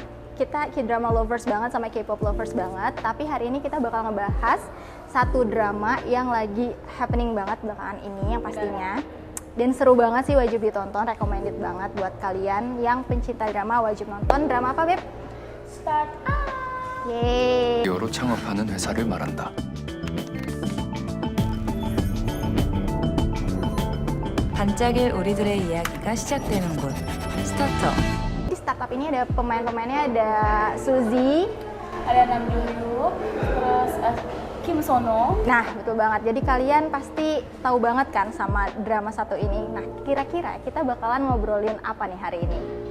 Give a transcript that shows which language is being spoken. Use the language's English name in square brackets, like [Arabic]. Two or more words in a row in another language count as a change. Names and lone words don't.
[Indonesian] Kita [English] K-drama lovers [Indonesian] banget sama [English] K-pop lovers [Indonesian] banget, tapi hari ini kita bakal ngebahas satu drama yang lagi happening banget belakangan ini yang pastinya. Dan seru banget sih, wajib ditonton, recommended banget buat kalian yang pencinta drama, wajib nonton. Drama apa, Beb? Start Up! Yeay! [Korean] 여로 창업하는 회사를 말한다. 반짝일 우리들의 이야기가 시작되는 곳. 스타터. [Indonesian] Di startup ini ada pemain-pemainnya, ada Suzy, ada Nam Jung Hyuk, terus Kim Sono. Nah, betul banget. Jadi kalian pasti tahu banget kan sama drama satu ini. Nah, kira-kira kita bakalan ngobrolin apa nih hari ini?